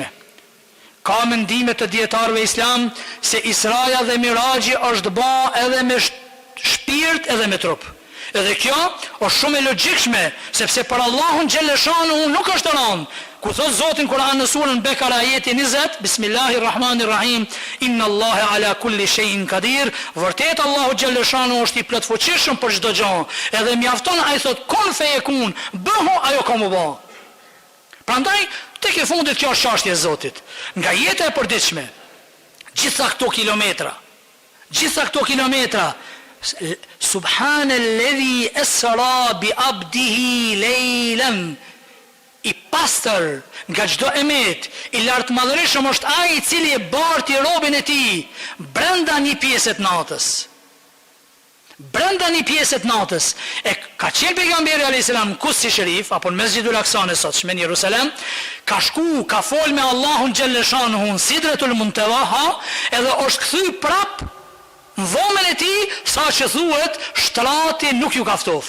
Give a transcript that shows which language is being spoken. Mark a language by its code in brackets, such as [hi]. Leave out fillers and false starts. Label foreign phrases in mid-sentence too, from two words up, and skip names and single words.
[sq] Ka mendime të dietarëve islam se Israja dhe Miraxhi është bë edhe me shpirt edhe me trup. Edhe kjo është shumë e logjikshme, sepse për Allahun [ar] جل شأنه [sq] nuk është rënë. Ku thot Zoti në Kur'an në surën Bekara ajeti 20, [ar] بسم الله الرحمن الرحيم، إن الله على كل شيء قدير, [sq] vërtet Allahu [ar] جل شأنه [sq] është i plotfuqishëm për çdo gjë. Edhe mjafton ai thot [ar] كن فيكون, [sq] bëhu ajo ka më bë. Prandaj tek e fundit kjo është çështje e Zotit. Nga jeta e përditshme, gjitha këto kilometra, [ar] سبحان الذي أسرى بعبده ليلا, [sq] i pastër nga çdo emet, i lartëmadhërisëm është ai i cili e barti robën e tij brenda një pjesë të natës. Brenda një pjesë të natës e ka qenë pejgamberi a.s. në Kudsi Sherif apo në Mesxhidul Aksa në sotshme në Jerusalem, ka shku, ka fol me Allahun [ar] جل شأنه [sq] në Sidratul Muntaha, edhe është kthy prap në dhomën e tij, sa që thuhet shtrati nuk ju kaftof.